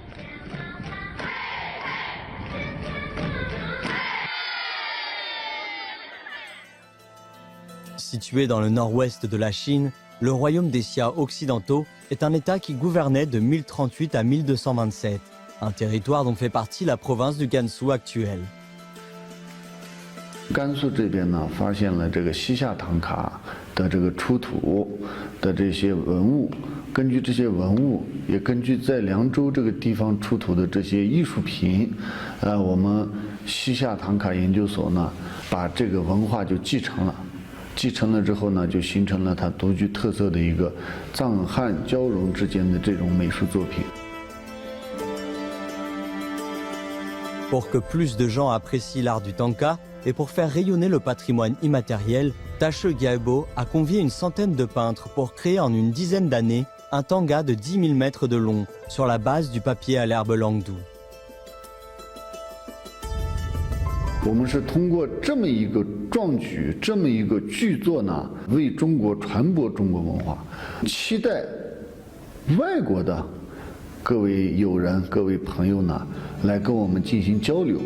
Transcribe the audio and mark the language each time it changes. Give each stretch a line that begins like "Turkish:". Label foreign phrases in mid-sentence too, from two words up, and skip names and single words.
French: Situé dans le nord-ouest de la Chine, le royaume des Xia occidentaux est un État qui gouvernait de 1038 à 1227, un territoire dont fait partie la province du Gansu actuelle.
Chinese: 甘肃这边呢，发现了这个西夏唐卡的这个出土的这些文物，根据这些文物，也根据在凉州这个地方出土的这些艺术品，我们西夏唐卡研究所呢，把这个文化就继承了。继承了之后呢，就形成了它独具特色的一个藏汉交融之间的这种美术作品。
French: Pour que plus de gens apprécient l'art du tanka et pour faire rayonner le patrimoine immatériel, Tache Gyebo a convié une centaine de peintres pour créer en une dizaine d'années un tanga de 10 000 mètres de long sur la base du papier à l'herbe Langdou.
Chinese: 我们是通过这么一个壮举，这么一个巨作呢，为中国传播中国文化，期待外国的各位友人、各位朋友呢，来跟我们进行交流。